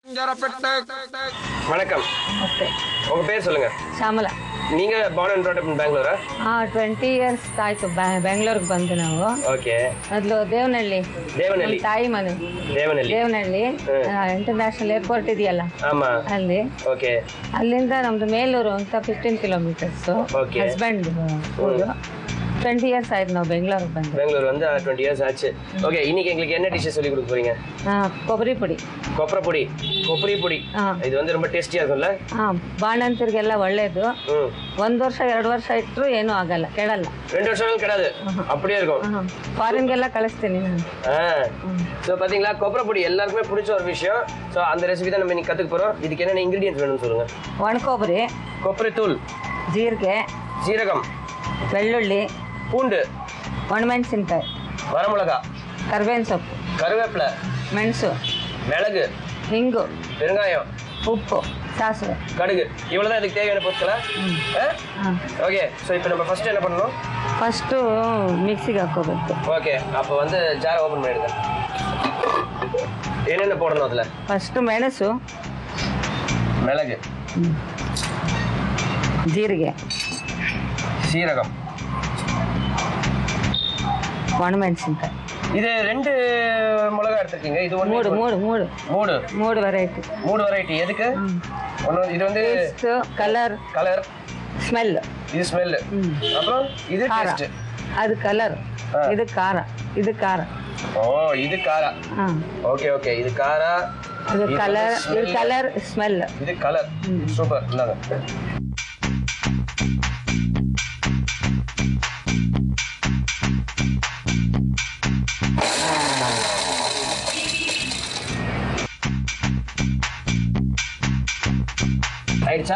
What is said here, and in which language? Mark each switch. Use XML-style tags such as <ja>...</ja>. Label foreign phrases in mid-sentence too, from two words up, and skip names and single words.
<ta>வணக்கம். ஓகே. உங்க பேர் சொல்லுங்க.</ta> <kn>ಶ್ಯಾಮಲಾ.</kn> <ta>நீங்க</ta> <en>born and brought up in Bangalore?</en> <kn>20 years ಆಯ್ತು ಬೆಂಗಳೂರಿಗೆ ಬಂದು ನಾವು. ಓಕೆ. ಮೊದಲು ದೇವನಹಳ್ಳಿ ತಾಯಿ ಮನೆ ದೇವನಹಳ್ಳಿ ಇಂಟರ್ನ್ಯಾಷನಲ್ ಏರ್ಪೋರ್ಟ್ ಇದೆಯಲ್ಲ ಅಲ್ಲಿ. ಓಕೆ. ಅಲ್ಲಿಂದ ನಮ್ದು ಮೇಲೂರು ಅಂತ 15 ಕಿಲೋಮೀಟರ್ಸ್. ಹಸ್ಬೆಂಡ್ ಊರು. 20 years ஆயிடுச்சு ನಾವು ಬೆಂಗಳೂರಿಗೆ ಬಂದು.</kn> <ta>பெங்களூர் வந்து 20 years ஆச்சு. ஓகே, இன்னைக்கு எங்களுக்கு என்ன டிஷ் சொல்லி கொடுக்க போறீங்க?</ta> <kn>ಕೊಬ್ಬರಿ ಪುಡಿ. ಕೊಬ್ಬರಿ ಪುಡಿ. ಇದು</kn> <ta>வந்து ரொம்ப</ta> <kn>ಟೇಸ್ಟಿಯಾ இருக்கும்ல? ಬಾಣಂತರಿಗೆಲ್ಲ ಒಳ್ಳೇದು. 1 ವರ್ಷ 2 ವರ್ಷ ಇಟ್ಟರು ಏನೂ ಆಗಲ್ಲ, ಕೆಡಲ್ಲ. 2 ವರ್ಷಗಳು ಕೆಡಾது,</kn> <ta>அப்படியே இருக்கும்.</ta> <kn>ಫಾರಿನ್ಗೆಲ್ಲ ಕಳಿಸ್ತೀನಿ ನಾನು.</kn> <ta>சோ பாத்தீங்களா, கொப்பரை பொடி எல்லாருக்குமே பிடிச்ச ஒரு விஷயம். சோ அந்த ரெசிபி தான் நம்ம இன்னைக்கு கத்துக்க போறோம். இதுக்கு என்னென்ன இன்கிரிடியன்ட்ஸ் வேணும்னு சொல்லுங்க.</ta> <kn>ಒಣ ಕೊಬ್ಬರಿ,</kn> <ta>கொப்பரை தூள்,</ta> <kn>ಜೀರಿಗೆ,</kn> <ta>ஜீரகம்,</ta> <kn>ಬೆಳ್ಳುಳ್ಳಿ,</kn> <ta>பூண்டு,</ta> <kn>ಒಣಮೆಣಸಿನಕಾಯಿ,</kn> <ta>வரமிளகா,</ta> <kn>ಕರಿಬೇವಿನ ಸೊಪ್ಪು,</kn> <ta>கருவேப்பிலை,</ta> <kn>ಮೆಣಸು,</kn> <ta>மிளகு,</ta> <kn>ಹಿಂಗು,</kn> <ta>பெருங்காயம்,</ta> <kn>ಉಪ್ಪು, ಸಾಸಿವೆ,</kn> <ta>கடுகு. இவ்வளவுதான் இதுக்கு தேவையான பொருட்களா? ஓகே. ஸோ இப்போ நம்ம ஃபர்ஸ்ட் என்ன பண்ணணும்?</ta> <kn>ಫಸ್ಟು ಮಿಕ್ಸಿಗೆ ಹಾಕೋಬೇಕು.</kn> <ta>ஓகே. அப்போ வந்து ஜாரை ஓப்பன் பண்ணிடுங்க. என்னென்ன போடணும் அதில்?</ta> <kn>ಫಸ್ಟು ಮೆಣಸು,</kn> <ta>மிளகு,</ta> <kn>ಜೀರಿಗೆ,</kn> <ta>சீரகம்,</ta> <kn>ಒಣಮೆಣಸಿನಕಾಯಿ.</kn> <ta>இது 2 மிளகா எடுத்துருக்கீங்க. இது</ta> <kn>ಮೂರು ವೆರೈಟಿ.</kn> <ta>3 வெரைட்டி. எதுக்கு? இது வந்து</ta> <en>color, smell.</en> <ta>இது ஸ்மெல். அப்புறம் இது டேஸ்ட். அது கலர், இது</ta> <kn>ಖಾರ, ಇದು ಖಾರ.</kn> <ta>ஓ, இது ಖಾರ. ஓகே ஓகே. இது ಖಾರ, இது கலர், ஸ்மெல். இது கலர். சூப்பர். இந்தாங்க.</ta> <kn>ಆಯ್ತಾ?</kn>